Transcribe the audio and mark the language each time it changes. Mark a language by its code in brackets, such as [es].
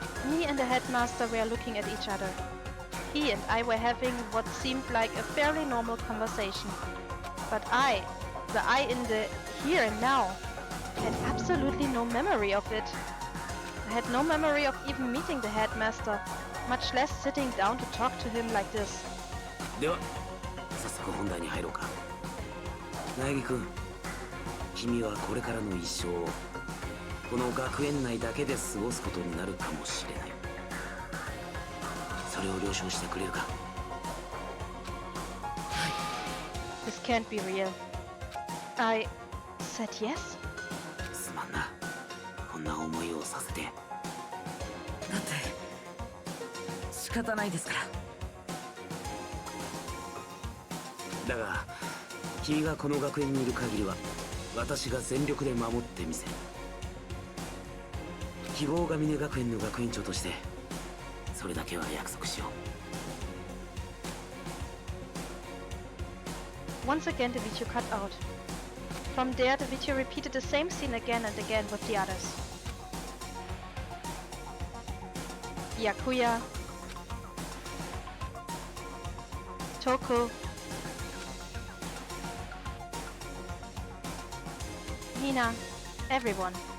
[en] Me and the headmaster were looking at each other. He and I were having what seemed like a fairly normal conversation. But the I in the here and now, had absolutely no memory of it. I had no memory of even meeting the headmaster, much less sitting down to talk to him like this. [ja] では早速本題に入ろうか。凪くん、君はこれからの一生をこの学園内だけで過ごすことになるかもしれない。それを了承してくれるか。 [en] This can't be real. I said yes? [ja] すまんな、こんな思いをさせて。だって仕方ないですから。だが君がこの学園にいる限りは私が全力で守ってみせる。希望が峰学園の学園長としてそれだけは約束しよう。 [en] Once again the video cut out. From there the video repeated the same scene again and again with the others. Byakuya, Toko, Nina, everyone.